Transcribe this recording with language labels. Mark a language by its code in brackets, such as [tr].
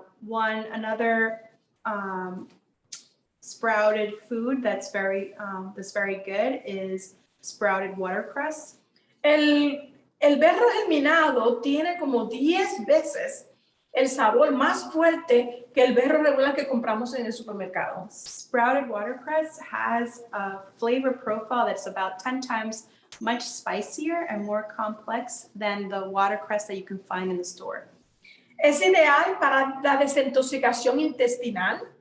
[en] Another sprouted food that's very good is sprouted watercress. [es] El berro germinado tiene como 10 veces el sabor más fuerte que el berro regular que compramos en el supermercado. [en] Sprouted watercress has a flavor profile that's about 10 times much spicier and more complex than the watercress that you can find in the store. [es] Es ideal para la desintoxicación intestinal,